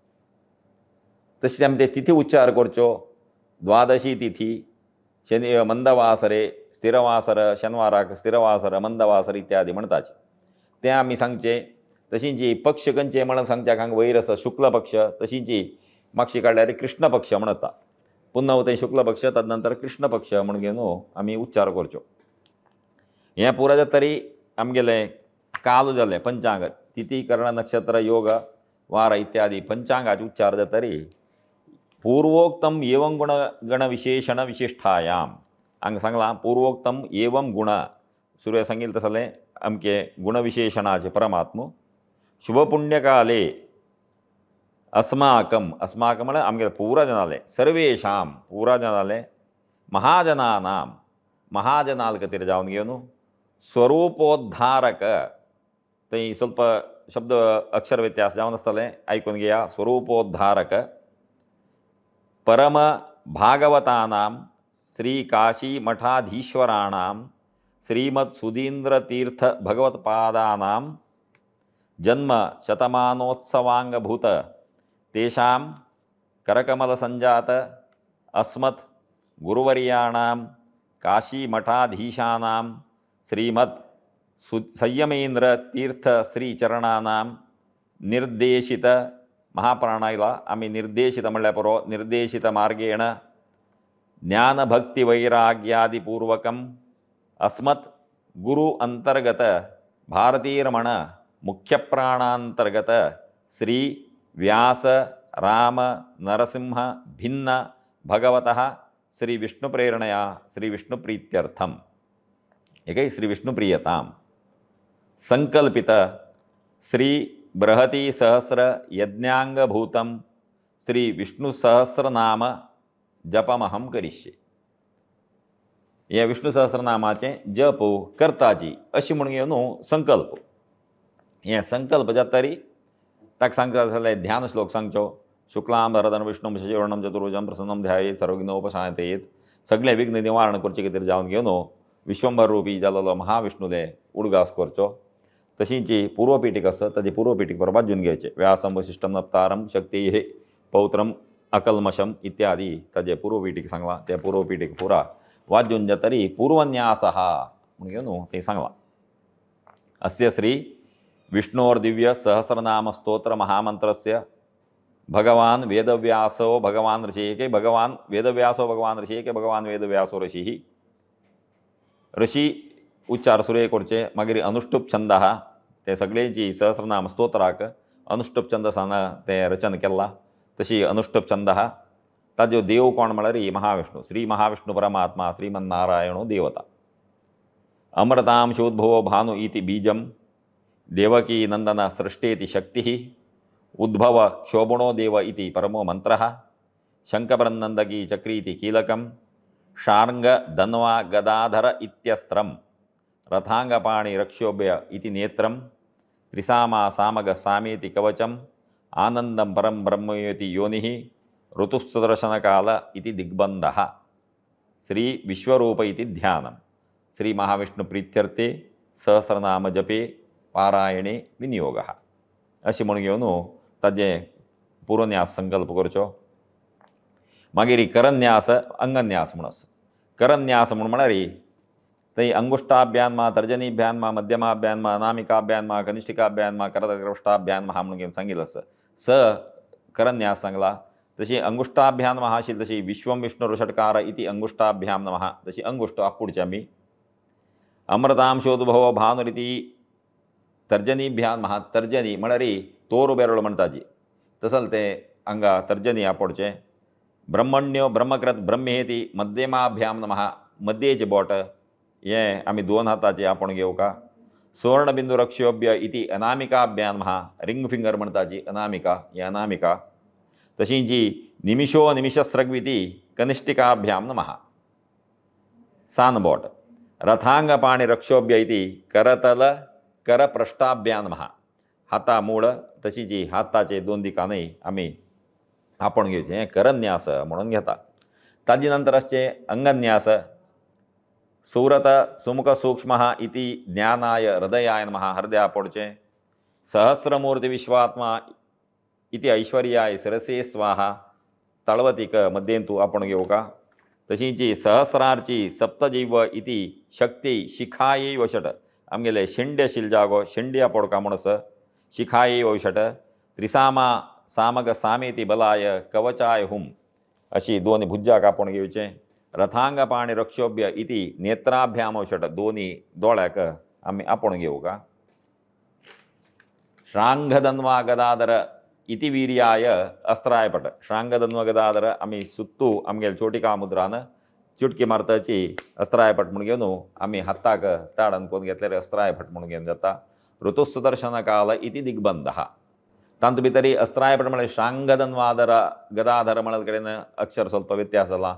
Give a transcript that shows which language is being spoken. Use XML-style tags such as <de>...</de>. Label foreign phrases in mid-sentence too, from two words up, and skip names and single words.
<kok>तशें आमी ते तिथी उच्चार करच्यो. द्वादशी तिथी शनी मंदवासरे स्थिरवासर शेनवाराक स्थिरवासर मंदवासर इत्यादी म्हणटाचे तें आमी सांगचें. तशीं जी पक्ष खंयचे म्हणून सांगच्याक हांगा वयर आसा शुक्ल पक्ष तशींची मागशी काडल्यार कृष्ण पक्ष म्हणटा. पुन्हा थंय शुक्ल पक्ष ताजे नंतर कृष्ण पक्ष म्हूण घेवन आमी उच्चार करच्यो. हें पुरो जातरी आमगेलें काल जालें पंचांग तिथी कर्ण नक्षत्र योग वार इत्यादी पंचांगाचे उच्चार जातरी</kok> <sa>पूर्वोक्तम एवं गण विशेषण विशिष्ठायाम</sa> <kok>हांगा सांगलां</kok> <sa>पूर्वोक्तम एवं गुण</sa> <kok>सुरवे सांगिल्लें तसलें अमके गुणविशेषणाचे</kok> <sa>परमात्म शुभपुण्यकाले</sa> <kok>अस्माकं म्हळ्यार आमगे पुरा जनाले सर्वेशां पुरा जनाले महाजनानां महाजनाल खातीर जावन घेवन स्वरूपोद्धारक थंय स्वल्प शब्द अक्षर व्यत्यास जावन आसतलें आयकून घेया.</kok> <sa>स्वरूपोद्धारक परम भागवतानां श्री काशी मठाधीश्वराणां श्रीमत् सुधींद्र तीर्थ भगवत्पादानां जन्म शतमानोत्सवांगभूत तेषां करकमल संजात अस्मत् गुरुवर्याणां काशी मठाधीशानां श्रीमत् संयमेंद्र तीर्थ श्रीचरणानां निर्देशित महाप्राणायला</sa> <kok>आमी निर्देशित म्हणल्यार पुरो निर्देशित</kok> <sa>मार्गेण ज्ञानभक्तिवैराग्यादिपूर्वकम् अस्मत् गुरु अंतर्गत भारतीरमण मुख्यप्राणांतर्गत श्री व्यास राम नरसिंह भिन्न भगवतः श्री विष्णुप्रेरणया श्री विष्णुप्रीत्यर्थम एक श्री विष्णुप्रियतां संकल्पित श्री बृहती सहस्र यज्ञांगभूतं श्री विष्णुसहस्रनाम जपमहं करिष्ये.</sa> <kok>हे विष्णुसहस्रनामाचे जप करताची अशी म्हूण घेवन संकल्प. हे संकल्प जातरी ताका सांगता जाल्यार ध्यान श्लोक सांगच्यो.</kok> <sa>शुक्लां भरधरं विष्णुं शशिवर्णं चतुर्भुजं प्रसन्नं ध्यायेत् सर्वविघ्नोपशान्तयेत्.</sa> <kok>सगळे विघ्न निवारण करचे खातीर जावन घेवन विश्वंभर रूपी जाल्लो महाविष्णुले उडगास करचो. तशींची पूर्वपिटीक आसा ताजी पूर्वपिटीक बरोबर वाजून घेवचें.</kok> <sa>व्यासं वसिष्ठं नप्तारं शक्तेः पौत्रम् अकल्मषम्</sa> <kok>इत्यादी ताजे पूर्वपिटीक सांगलां. त्या पूर्वपिटीक पुरा वाजून जातरी पूर्वन्यासः म्हूण घेवन थंय सांगलां.</kok> <sa>अस्य श्री विष्णोर्दिव्य सहस्रनाम स्तोत्र महामंत्रस्य भगवान वेदव्यासो भगवान ऋषि के भगवान वेदव्यासो भगवान ऋषि के भगवान वेदव्यासो ऋषि ऋषि</sa> <kok>उच्चार सुरे करचे. मागीर अनुष्टुप छंद ते सगळेंची सहस्रनाम स्तोत्राक अनुष्टुप छंदसान ते रचन केला. तशी अनुष्टुप छंद ताजो देव कोण म्हळ्यार महाविष्णू,</kok> <sa>श्री महाविष्णू परमात्मा श्रीमन्नारायणो देवता। अमृतांशोद्भवो भानु इति बीजम, देवकी नंदन सृष्टेति शक्ति, उद्भव क्षोभणो देव इति परमो मंत्रः, शंखबृन्नंदकी चक्रीति कीलकम, शार्ंग धन्वा गदाधर इत्यस्त्रम, रथांगपाणि रक्षोभ्य इति नेत्रम, त्रिसामा सामग सामेति कवचम, आनंदम परम ब्रह्मयोति योनिः, ऋतुसुदर्शन काल इति दिग्बंधः, श्री विश्वरूप इति ध्यानम। श्री महाविष्णु प्रीत्यर्थे सहस्रनाम जपे पारायणे विनियोगः</sa> <kok>अशी म्हणून घेवन ताजे पूर्वन्यास संकल्प करचो। मागीर करन्यास अंगन्यास म्हणून आसा। करन्यास म्हळ्यार थंय अंगुष्टाभ्यान तर्जनीभ्यान मध्यमाभ्यान अनामिकाभ्यान कनिष्ठिकाभ्यान करदग्रष्टाभ्यान म्हणून घेवन सांगिल्लें आसा। स करन्यास सांगला। तशी अंगुष्टाभ्यान आशिल्ली तशी</kok> <sa>विश्वम विष्णु षट्कार इति अंगुष्टाभ्याम नमः,</sa> <kok>तशी अंगुष्ट पुढची आमी।</kok> <sa>अमृतांशोद्भव भानुरिती तर्जनीभ्यान महा,</sa> <kok>तर्जनी म्हळ्यार तोर बेरळ म्हणटाची, तसल ते हांगा तर्जनी आपडचे।</kok> <sa>ब्रह्मण्यो ब्रह्मकृत ब्रह्मेति मध्यमाभ्याम नमः,</sa> <kok>मध्येचे बोट हे आमी दोन हाताचे आपण घेवका।</kok> <sa>सुवर्णबिंदू रक्षोभ्य इति अनामिकाभ्यान महा,</sa> <en>ring finger</en> <kok>म्हणटाची अनामिका, ही अनामिका। तशी जी</kok> <sa>निमिषो निमिषस्रग्विति कनिष्ठिकाभ्याम नमः, सानबोट। रथांगपाणि रक्षोभ्य इति करतल करपृष्ठाभ्यान नमः,</sa> <kok>हाता मूळ तशी जी हाताचे दोन दिकांनी आमी आपण घेवचे, करन्यास म्हणून घेता। ताजे नंतर आसचे अंगन्यास।</kok> <sa>सुरत सुमुख सूक्ष्म इति ज्ञानाय हृदयाय नमः,</sa> <kok>हृदया पडचे।</kok> <sa>सहस्रमूर्ति विश्वात्मा इति ऐश्वर्याय शिरसे स्वाहा,</sa> <kok>तळवतीक मध्येंतू आपण घेवका। तशींची सहस्रारची</kok> <sa>सप्तजीव इति शक्ती शिखाये वषट,</sa> <kok>आमगेले शेंडे आशिल्ले जागो शेंड्या पडका म्हणूस</kok> <sa>शिखाये वषट। त्रिसामा सामग सामेति बलाय कवचाय हुम,</sa> <kok>अशी दोन भुजाक आपण घेवचे।</kok> <sa>रथांगपाणि रक्षोभ्य इति नेत्राभ्याम वषट,</sa> <kok>दोन्ही दोळ्याक आमी आपण घेवका।</kok> <sa>श्रांगधन्वा गदाधर इति वीर्याय अस्त्राय पट, श्रांगधन्वा गदाधर</sa> <kok>आमी सुत्तू आमगेले चोटिका मुद्रान चुटकी मारताची</kok> <sa>अस्त्राय पट</sa> <kok>म्हणून घेवन आमी हाताक ताडन कोण घेतल्यार</kok> <sa>अस्त्राय पट</sa> <kok>म्हणून घेवन जाता।</kok> <sa>ऋतुसुदर्शन काल इति दिग्बंधः,</sa> <kok>तांत भितर</kok> <sa>अस्त्राय पट</sa> <kok>म्हळ्यार शांगधन्वाधर गदाधर म्हळ्यार कडेन अक्षर स्वल्प व्यत्यास जाला।</kok>